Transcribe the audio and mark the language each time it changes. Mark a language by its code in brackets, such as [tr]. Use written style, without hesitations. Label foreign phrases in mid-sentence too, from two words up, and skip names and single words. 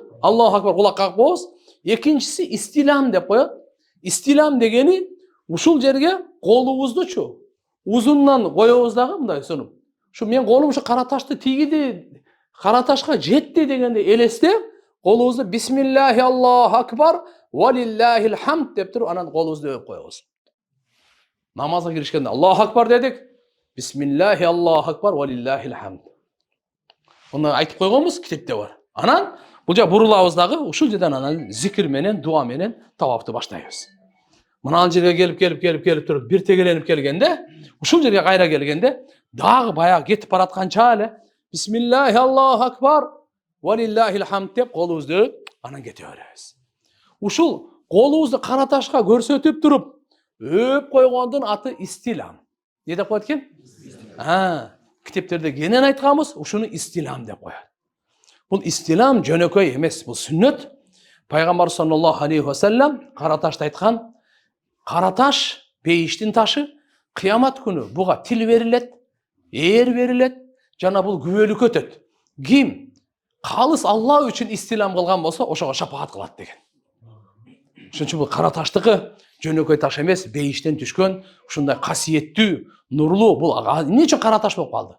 [ar] الله أكبر [ky] кулак кагып коебуз. Экинчиси истилам деп коет. Истилам дегени ушул жерге колубуздучу узундан коебуз дагы мындай сонуп. Ушу мен колум ушу кара ташты тийгиди, кара ташка жетти дегенде элестеп, колубузду [ar] بسم الله الله أكبر ولله الحمد [ky] деп туруп, анан колубузду өп коебуз. Намазга киришкенде [ar] الله أكبر [ky] дедик. [ar] بسم الله الله أكبر ولله الحمد. [ky] Муну айтып койгонбуз, китепте бар. Анан бул жа бурулабыз дагы ушул жерден анан зикир менен, дуа менен тавафты баштайбыз. Мына жерге келип туруп бир тегеленип келгенде, ушул жерге кайра келгенде, дагы баягы кетип баратканча эле [ar] بسم الله الله أكبر ولله الحمد [ky] деп колубузду анан кете беребиз. Ушул колубузду кара ташка көрсөтүп туруп өп койгондун аты истилам. Не деп коет экен? Китептерде кенен айтканбыз, ушуну истилам деп коет. Бул истилам жөнөкөй эмес, бул сүннөт. Пайгамбар [ar] صلى الله عليه وسلم [ky] кара ташты айткан. Кара таш, бейиштин ташы, кыямат күнү буга тил берилет, ээр берилет, жана бул күбөлүк өтөт. Ким калыс Алла үчүн истилам кылган болсо, ошого шапаат кылат деген. Ошон үчүн бул кара таштыкы жөнөкөй таш эмес, бейиштен түшкөн, ушундай касиеттүү, нурлуу, бул эмне үчүн кара таш болуп калды?